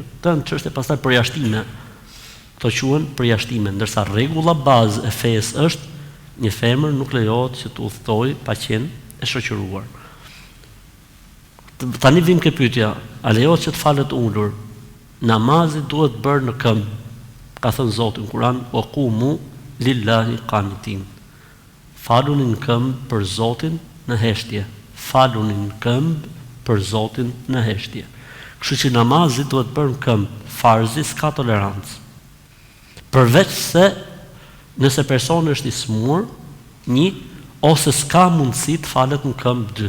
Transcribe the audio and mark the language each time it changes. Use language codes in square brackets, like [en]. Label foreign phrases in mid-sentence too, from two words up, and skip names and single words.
[sq] Këto janë çështje pastaj përjashtime. Këto quhen përjashtime, ndërsa rregulla bazë e fesë është një femër nuk lejohet që të udhëtojë pa qenë e shoqëruar. Tani vim ke pyetja, a lejohet që të falet ulur? Namazi duhet bërë në këmbë. Ka thënë Zoti në Kur'an, [ar] "وقوموا لله قانتين." [sq] Faluni në këmbë për Zotin në heshtje. Faluni në këmbë për Zotin në heshtje. Kështu që namazi duhet bërë në këmbë. Farzi s'ka tolerancë. Përveç se nëse personi është i smur, një, ose s'ka mundësi të falet në këmbë dy.